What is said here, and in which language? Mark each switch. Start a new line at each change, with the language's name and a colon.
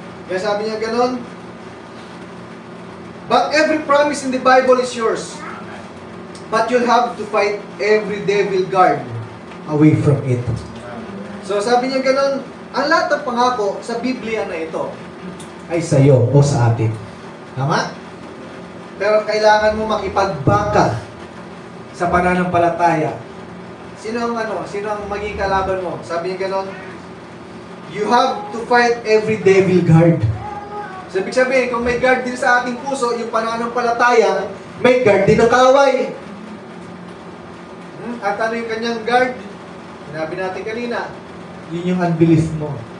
Filipino: Kaya sabi niya gano'n,
English: but every promise in the Bible is yours. But you'll have to fight every devil guard away from it.
Filipino: So sabi niya ganun, ang lahat ng pangako sa Biblia na ito ay sa iyo o sa atin. Tama? Pero kailangan mo makipagbangka sa pananampalataya. Sino ang maging kalaban mo? Sabi niya ganun,
English: you have to fight every devil guard.
Filipino: So, ibig sabihin, kung may guard din sa ating puso, yung pananampalataya, may guard din ng kaaway. At ano yung kanyang guard? Sinabi natin kanina, yun yung unbelief mo.